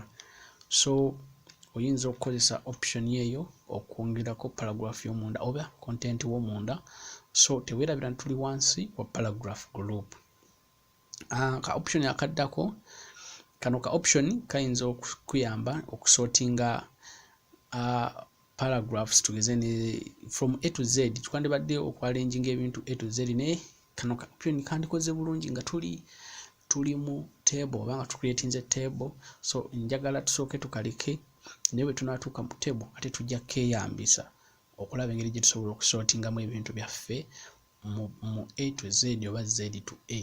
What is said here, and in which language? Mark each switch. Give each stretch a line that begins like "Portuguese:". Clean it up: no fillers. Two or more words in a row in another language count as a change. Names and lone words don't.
Ganda: So oyinza okukozesa option eyo okwongerako paragraph y'omunda oba content w'omunda. So teweerabira tuli wansi wa paragraph group. Ka option akaddako kano ka option kayinza okuyamba okusortinga paragraphs tugeze ne
English: from A to Z.
Ganda: Tukandibadde okwalenjinga ebintu
English: A to Z
Ganda: ne kano ka option kandikoze bulungi nga tuli mu table oba nga tucreatinze table. So njagala tusooke tukaleke naye bwe tunaatuuka mu table ate tujja keyambisa okulaba engeri gye tusobola okusortingamu ebintu byaffe mu
English: A to Z
Ganda: oba
English: Z to A.